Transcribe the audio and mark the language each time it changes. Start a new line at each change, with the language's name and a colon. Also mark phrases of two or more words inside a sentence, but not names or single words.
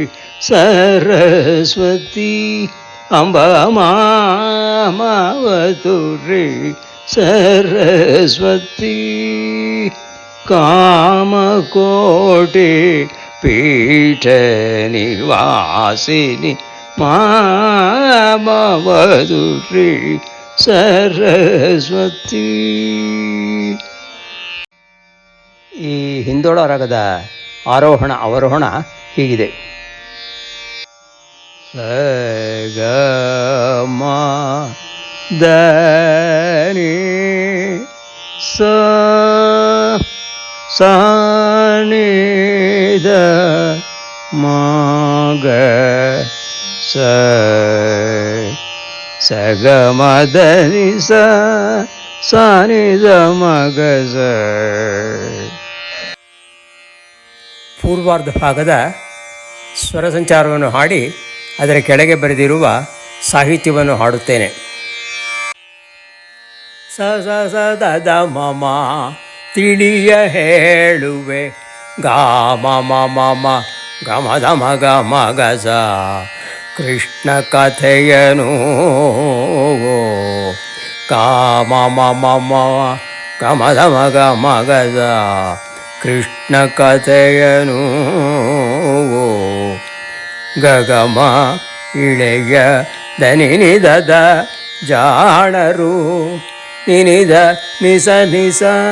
Sanskrit: ಸರಸ್ವತಿ, ಅಂಬ ಮಾಮವತು ಶ್ರೀ ಸರಸ್ವತಿ, ಕಾಮಕೋಟಿ ಪೀಠ ನಿವಾಸಿನಿ, ಮಾಮವತು ಶ್ರೀ ಸರಸ್ವತಿ.
Kannada: ಈ ಹಿಂದೋಳ ರಾಗದ ಆರೋಹಣ ಅವರೋಹಣ ಹೀಗಿದೆ. ಸ ಗ ಮ ದ ನಿ ಸ ಸ ನಿ ದ ಮ ಗ ಸ ಸ ಗ ಮ ದ ನಿ ಸ ಸ ನಿ ದ ಮ ಗ ಸ. ಪೂರ್ವಾರ್ಧ ಭಾಗದ ಸ್ವರ ಸಂಚಾರವನ್ನು ಹಾಡಿ ಅದರ ಕೆಳಗೆ ಬರೆದಿರುವ ಸಾಹಿತ್ಯವನ್ನು ಹಾಡುತ್ತೇನೆ. ಸ ಸ ಸ ದ ದ ಮ ಮ ತಿಳಿಯ ಹೇಳುವೆ, ಗ ಮ ಮ ಮ ಮ ಗ ಮ ದ ಮ ಗ ಮ ಗ ಸ, ಕೃಷ್ಣ ಕಥೆಯನು ಗ ಮ ಮ ಮ ಮ ಗ ಮ ದ ಮ ಗ ಮ ಗ ಸ, ಕೃಷ್ಣ ಕಥೆಯನು ಗಗಮ ಇಳೆಯ ದನಿ ನಿದ ಜಾಣರು ನಿನಿದ ನಿಸ ನಿಸ